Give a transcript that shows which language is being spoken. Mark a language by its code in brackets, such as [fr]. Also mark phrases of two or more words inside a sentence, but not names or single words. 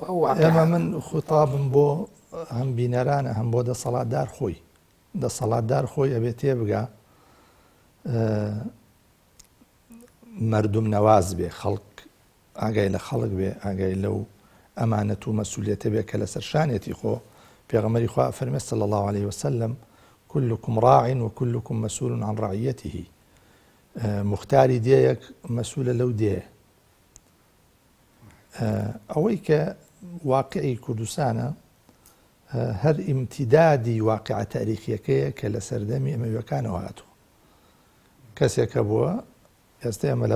[ckb] ئێمە من خوتابم بۆ هەم بینەرانە هەم بۆ دەسەڵاتدار خۆی دەسەڵاتدار خۆی ئەبێت تێ بگا مردم نەواز بێ خەڵک ئاگای لە خەڵک بێ ئاگای لەو ئەمانەت و مەسئولیەتە بێ کە لەسەر شانێتی خۆ پێغەمبەری خوا فەرمێ [ar] صلی الله عليه وسلم كلكم راع وكلكم مسؤول عن رعيته [ckb] مختاری دێیەک مەسئولە لەو دێ ئەوەی کە واقعی کوردستانە هەر ئیمتیدادی واقعە تاریخیەکەیە کە لە سەردەمی ئەمەویەکانەوە هاتووە کەسێکە بووە ئێستا ئێمە لە